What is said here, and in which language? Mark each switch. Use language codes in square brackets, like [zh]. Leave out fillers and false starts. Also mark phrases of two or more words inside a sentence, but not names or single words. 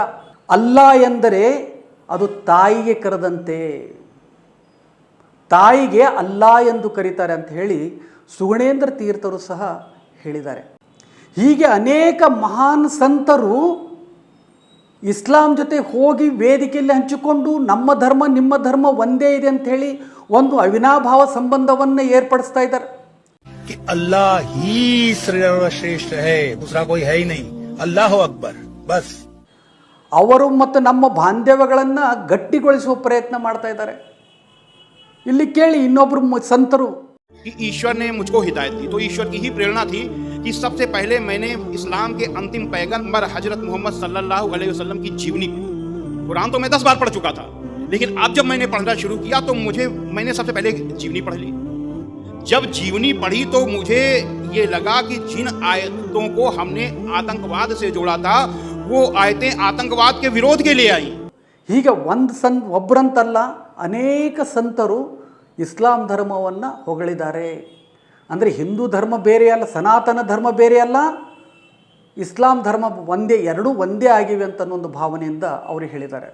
[kn] ಅಲ್ಲಾ ಎಂದರೆ ಅದು ತಾಯಿಗೆ ಕರೆದಂತೆ, ತಾಯಿಗೆ ಅಲ್ಲಾ ಎಂದು ಕರೀತಾರೆ ಅಂತ ಹೇಳಿ ಸುಗುಣೇಂದ್ರ ತೀರ್ಥರು ಸಹ ಹೇಳಿದ್ದಾರೆ. ಹೀಗೆ ಅನೇಕ ಮಹಾನ್ ಸಂತರು ಇಸ್ಲಾಂ ಜೊತೆ ಹೋಗಿ ವೇದಿಕೆಯಲ್ಲಿ ಹಂಚಿಕೊಂಡು ನಮ್ಮ ಧರ್ಮ ನಿಮ್ಮ ಧರ್ಮ ಒಂದೇ ಇದೆ ಅಂತ ಹೇಳಿ ಒಂದು ಅವಿನಾಭಾವ ಸಂಬಂಧವನ್ನು ಏರ್ಪಡಿಸ್ತಾ ಇದ್ದಾರೆ. [hi] कि अल्लाह ही सर्वश्रेष्ठ है, दूसरा कोई है ही नहीं, [ar] الله أكبر [hi] बस. [kn] ಅವರು ಮತ್ತು ನಮ್ಮ ಬಾಂಧವ್ಯಗಳನ್ನು ಗಟ್ಟಿಗೊಳಿಸುವ ಪ್ರಯತ್ನ ಮಾಡ್ತಾ ಇದ್ದಾರೆ. ಇಲ್ಲಿ ಕೇಳಿ, ಇನ್ನೊಬ್ಬರು ಸಂತರು, [hi] कि ईश्वर ने मुझको हिदायत दी, तो ईश्वर की ही प्रेरणा थी कि सबसे पहले मैंने इस्लाम के अंतिम पैगंबर हजरत मोहम्मद [ar] صلى الله عليه وسلم [hi] की जीवनी, कुरान तो मैं 10 बार पढ़ चुका था, लेकिन अब जब मैंने पढ़ना शुरू किया तो मैंने सबसे पहले जीवनी पढ़ ली. जब जीवनी पढ़ी तो मुझे ये लगा कि जिन आयतों को हमने आतंकवाद से जोड़ा था, वो आयतें आतंकवाद के विरोध के लिए आई. [kn] ಹೀಗೆ ಒಬ್ಬರಂತಲ್ಲ ಅನೇಕ ಸಂತರು ಇಸ್ಲಾಂ ಧರ್ಮವನ್ನು ಹೊಗಳಿದ್ದಾರೆ. ಅಂದರೆ ಹಿಂದೂ ಧರ್ಮ ಬೇರೆ ಅಲ್ಲ, ಸನಾತನ ಧರ್ಮ ಬೇರೆ ಅಲ್ಲ, ಇಸ್ಲಾಂ ಧರ್ಮ ಒಂದೇ, ಎರಡೂ ಒಂದೇ ಆಗಿವೆ ಅಂತ ಒಂದು ಭಾವನೆಯಿಂದ ಅವರು ಹೇಳಿದ್ದಾರೆ.